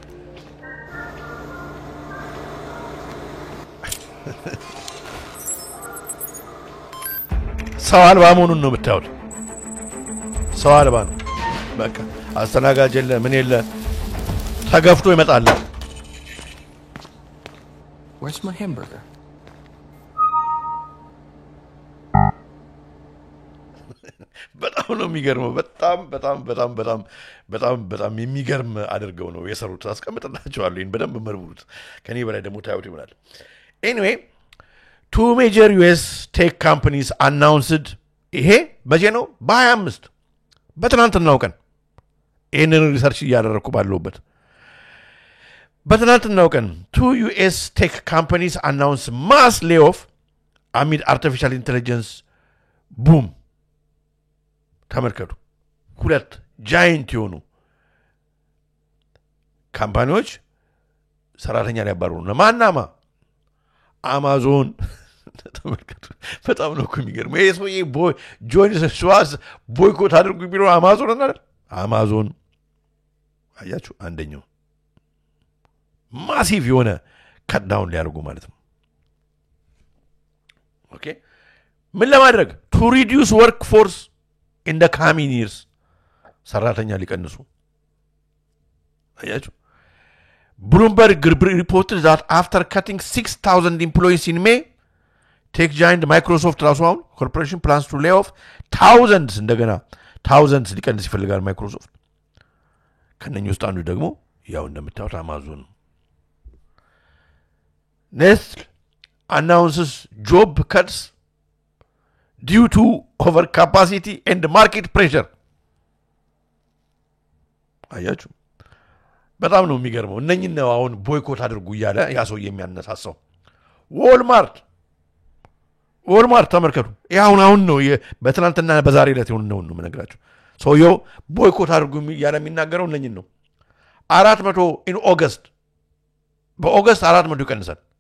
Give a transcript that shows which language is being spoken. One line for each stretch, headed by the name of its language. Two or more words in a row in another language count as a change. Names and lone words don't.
Amharic: ሰው አልባ መሆኑን ነው የምታዩት ሰው አልባ ነው በቃ አስተናጋጅ የለ ምን የለ ተገፍቶ ይመጣል
English: Where's my hamburger?
Amharic: በጣም ነው የሚገርመው በጣም የሚገርም አድርገው ነው የሰሩት አስቀምጥላችኋለሁ ይሄን በደንብ መርምሩት ከኔ በላይ ደግሞ ታዩት ይሆናል
English: anyway two major US tech companies announced
Amharic: ይሄ መቼ ነው በ25 በትናንትናው ቀን ይሄንን ሪሰርች እያደረኩ ባለውበት በትናንትናው ቀን
English: two US tech companies announced mass layoff amid artificial intelligence boom
Amharic: ተመልከቱ ሁለት ጃይንት የሆኑ ካምፓኒዎች ሰራተኛ ሊያባረሩ ነው ማናማ አማዞን ተመልከቱ በጣም ነው የሚገርመው ይሄ ሰውዬ ጆን ስዋስ ቦይኮት አድርጉ ቢለው አማዞን አያችሁ አንደኛው ማሲቭ የሆነ
English: cut down
Amharic: ሊያደርጉ ማለት ነው ኦኬ ምን ለማድረግ
English: to reduce workforce in the coming years
Amharic: ሰራተኛ ሊቀንሱ
English: አያችሁ Bloomberg reported that after cutting 6,000 employees in May tech giant Microsoft Raswan corporation plans to lay off thousands
Amharic: እንደገና thousands ሊቀንስ ይፈልጋል ማይክሮሶፍት ከነኝ ውስጥ አንዱ ደግሞ ያው እንደምታዩት አማዞን
English: Nestle announces job cuts due to overcapacity and market pressure
Amharic: አያችሁ በጣም ነው የሚገርመው እነኚህ ነው አሁን ቦይኮት አድርጉ ይያለ ያሰው የሚያነሳሳው ዎልማርት ተመልከቱ ያው አሁን ነው በትናንትና በዛሬ ዕለት ነው የምነግራችሁ ሰውየው ቦይኮት አድርጉ ይያለ የሚናገረው እነኚህ ነው 400 in August በኦገስት 400 ይቀንሳል